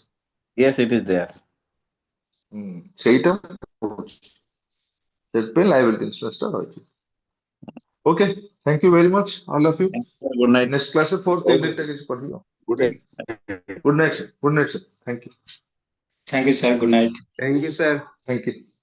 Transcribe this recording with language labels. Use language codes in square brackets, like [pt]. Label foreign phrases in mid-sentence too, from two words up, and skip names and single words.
[en] yes it is there. [or] ସେଇଟା କହୁଛି। ସେଥିପାଇଁ [en] liability insurance [or] ଟା ରହିଛି। [en] okay, thank you very much all of you. good night. [or] ନେକ୍ସଟ କ୍ଲାସରେ [en] fourth unit [or] ଟା କିଛି ପଢିବ। [en] ଗୁଡ୍ ଠିକ, good night sir, good night sir, thank you. Thank you, sir. Good night. Thank you, sir. thank you.